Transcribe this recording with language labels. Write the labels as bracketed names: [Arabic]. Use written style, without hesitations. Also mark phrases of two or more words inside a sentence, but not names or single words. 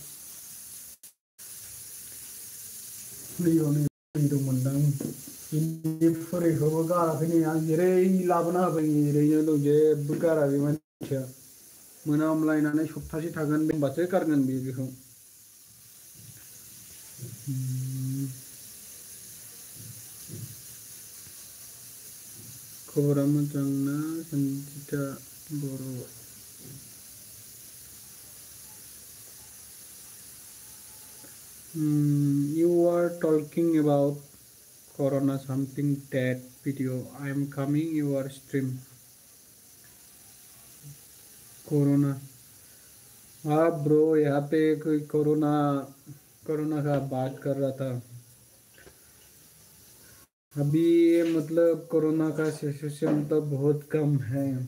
[Bodo] नै दंमोनदां इनि फुरिखौबो गाराखै नै आं जेरै लाबोना होबाय ओरैनो दं जेबो गारा बे मानसिया मोनामलायनानै सप्तासे थागोन होनबासो गारगोन बेखौ खबरा मोजां ना संजिता बर' [English] you are talking about corona something that video. I am coming your stream. [Hindi] कोरोना, हाँ ब्रो, यहाँ पे कोई कोरोना कोरोना का बात कर रहा था। अभी मतलब कोरोना का सिचुएशन तो बहुत कम है।